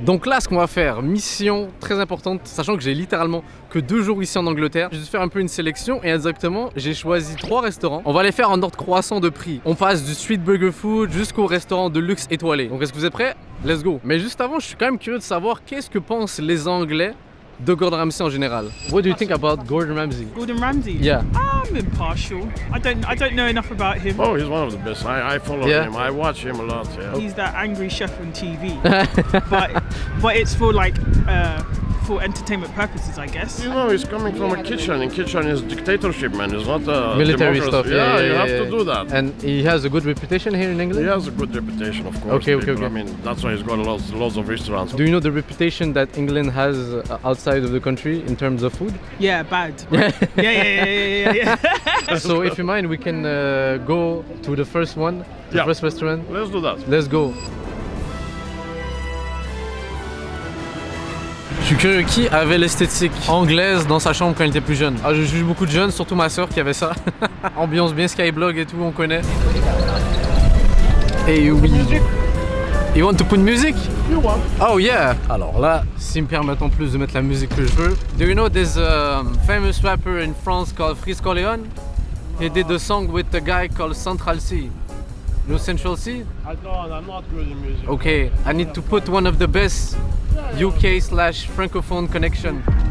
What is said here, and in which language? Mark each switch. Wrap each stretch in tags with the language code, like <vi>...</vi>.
<fr>Donc là, ce qu'on va faire, mission très importante, sachant que j'ai littéralement que 2 jours ici en Angleterre. Je vais faire un peu une sélection et indirectement, j'ai choisi 3 restaurants. On va les faire en ordre croissant de prix. On passe du street burger food jusqu'au restaurant de luxe étoilé. Donc, est-ce que vous êtes prêts?</fr> <en>Let's go.</en> <fr>Mais juste avant, je suis quand même curieux de savoir qu'est-ce que pensent les Anglais de Gordon Ramsay en général.</fr> <en>What do you think about Gordon Ramsay? Gordon Ramsay? Yeah. I'm impartial. I don't know enough about him. Oh, he's one of the best. I follow him. I watch him a lot. Yeah. He's that angry chef on TV. but it's for like for entertainment purposes, I guess. You know, he's coming from a kitchen. In kitchen is dictatorship, man. It's not military stuff. Yeah, you have to do that. And he has a good reputation here in England? He has a good reputation, of course. Okay. I mean, that's why he's got lots of restaurants. Do you know the reputation that England has outside of the country in terms of food? Yeah, bad. Yeah. So if you mind, we can go to the first one, the first restaurant. Let's do that. Let's go.</en> <fr>Je suis curieux, qui avait l'esthétique anglaise dans sa chambre quand il était plus jeune? Ah, je juge beaucoup de jeunes, surtout ma soeur qui avait ça. Ambiance bien Skyblog et tout, on connaît. Et oui.</fr> <en>You want to put music? You want? Oh yeah!</en> <fr>Alors là, s'ils me permettent en plus de mettre la musique que je veux.</fr> <en>Do you know this famous rapper in France called Freeze Corleone? He did a song with a guy called Central C. You know Central C? I'm not good in music. Okay, I need to put one of the best UK/Francophone connection.</en>